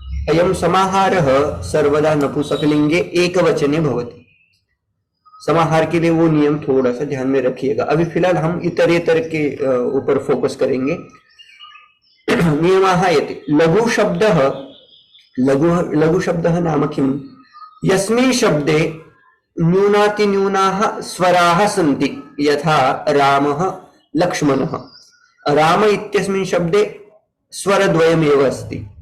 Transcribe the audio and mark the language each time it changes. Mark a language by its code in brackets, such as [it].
[sa] अयं समाहारः सर्वदा नपुंसकलिंगे एकवचने भवति। [hi] समाहार के लिए वो नियम थोड़ा सा ध्यान में रखिएगा। अभी फिलहाल हम इतरेतर के ऊपर फोकस करेंगे। [sa] नियमाः यति लघुशब्दः लघुशब्दः नाम किं यस्मिन् शब्दे न्यूनातिन्यूनाः स्वराः सन्ति यथा रामः लक्ष्मणः राम इत्यस्मिन् शब्दे स्वरद्वयमेव अस्ति